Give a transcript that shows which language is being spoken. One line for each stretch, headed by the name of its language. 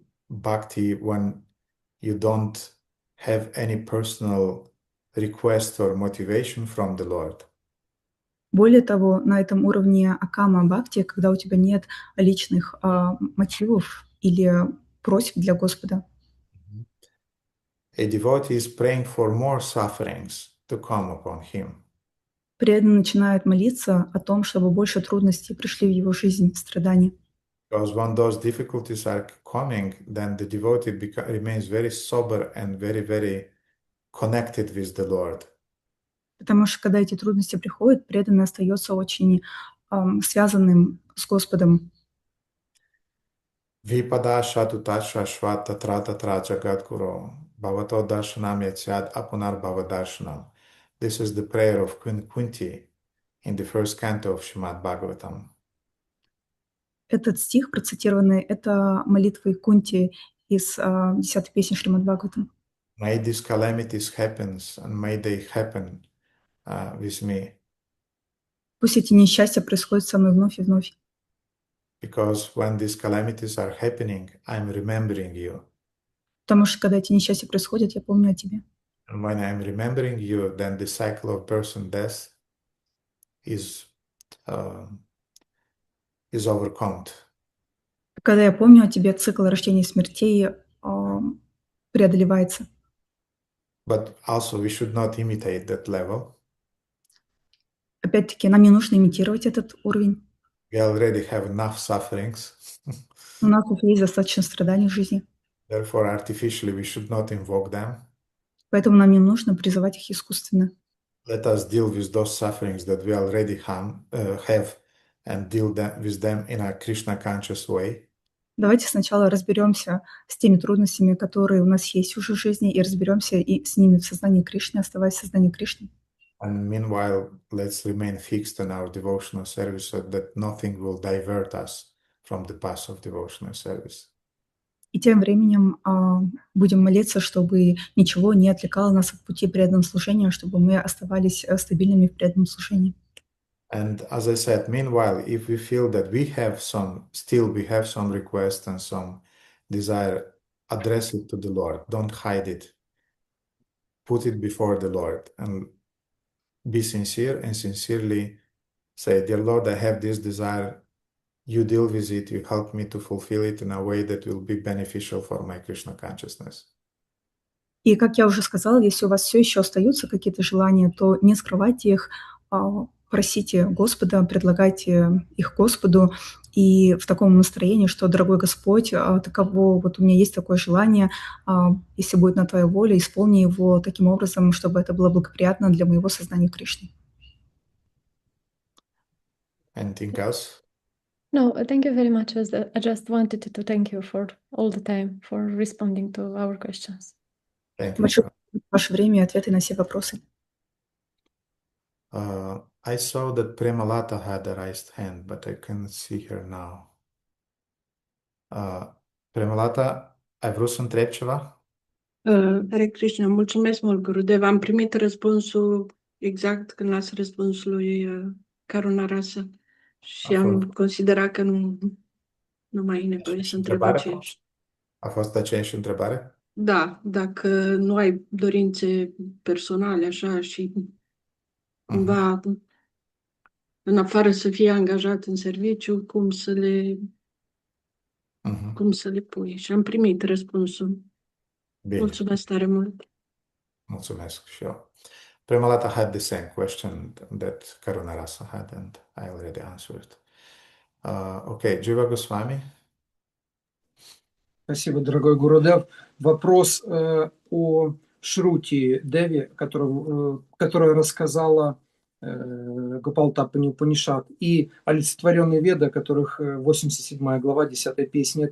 English: bhakti when you don't have any personal request or motivation from the Lord.
Russian: Более того, на этом уровне акама-бхакти, когда у тебя нет личных мотивов или просьб для Господа,
English: A devotee is praying for more sufferings to come upon him.
Russian: преданный начинает молиться о том, чтобы больше трудностей пришли в его жизнь, страдания.
English: Because when those difficulties are coming, then the devotee remains very sober and very, very connected with the Lord.
Russian: Потому что когда эти трудности приходят, преданный остается очень связанным с Господом.
Sanskrit: Vipada shatu tasha shvata trata traja gadguru bhavato darshanam yatyad apunar bhavadarshanam.
English: This is the prayer of Queen Kunti in the first canto of Srimad Bhagavatam.
Russian: Этот стих, процитированный, это молитва Кунти из 10-й песни Шримад Бхагаватам.
English: May these calamities happen and may they happen with me.
Russian: Пусть эти несчастья происходят со мной вновь и вновь.
English: Because when these calamities are happening, I'm remembering you.
Russian: Потому что когда эти несчастья происходят, я помню о тебе.
English: And when I'm remembering you, then the cycle of birth and death is overcome.
Russian: Когда я помню о тебе, цикл рождения и смертей преодолевается.
English: But also we should not imitate that level.
Russian: Опять-таки, нам не нужно имитировать этот уровень.
English: We already have enough sufferings.
Russian: У нас уже есть достаточно страданий в жизни.
English: Therefore, artificially, we should not invoke them.
Russian: Поэтому нам не нужно призывать их искусственно.
English: Let us deal with those sufferings that we already have and deal with them in a Krishna-conscious way.
Russian: Давайте сначала разберемся с теми трудностями, которые у нас есть уже в жизни, и разберемся и с ними в сознании Кришны, оставаясь в сознании Кришны.
English: And meanwhile, let's remain fixed on our devotional service so that nothing will divert us from the path of devotional service.
Russian: И тем временем будем молиться, чтобы ничего не отвлекало нас от пути преданного служения, чтобы мы оставались стабильными в преданном служении.
English: And as I said, meanwhile, if we feel that we have some request and some desire, address it to the Lord. Don't hide it. Put it before the Lord and be sincere and sincerely say, "Dear Lord, I have this desire. You deal with it. You help me to fulfill it in a way that will be beneficial for my Krishna consciousness."
Russian: И, как я уже сказала, если у вас все еще остаются какие-то желания, то не скрывайте их, просите Господа, предлагайте их Господу, и в таком настроении, что, дорогой Господь, таково, вот у меня есть такое желание, если будет на Твоя воля, исполни его таким образом, чтобы это было благоприятно для моего сознания Кришны.
English: Anything else? No, thank you very much. I just wanted to thank you for all the time for responding to our questions. Thank you.
Russian: Большое спасибо за ваше время и ответы на все вопросы.
English: I saw that Premalata had a raised hand, but I cannot see her now.
Romanian: Premalata, ai vrut să întrebi ceva? Hare Krishna, mulțumesc mult, Gurudev. Am primit răspunsul exact când ați răspuns lui Karunarasa și am considerat că nu mai e nevoie să întreb aceeași. A fost aceeași întrebare? Da, dacă nu ai dorințe personale așa și cumva în afară să fie angajat în serviciu, cum să le pui. Și am primit răspunsul. Bine. Mulțumesc tare mult. Mulțumesc și eu.
English: Premalata had the same question that Karunarasa had, and I already answered. Okay, Jiva Goswami.
Russian: Спасибо, дорогой Гурудев. Вопрос о Шрути Деви, которая рассказала Гопалатапани Упанишад, и олицетворенные Веды, которых 87 глава 10 песни.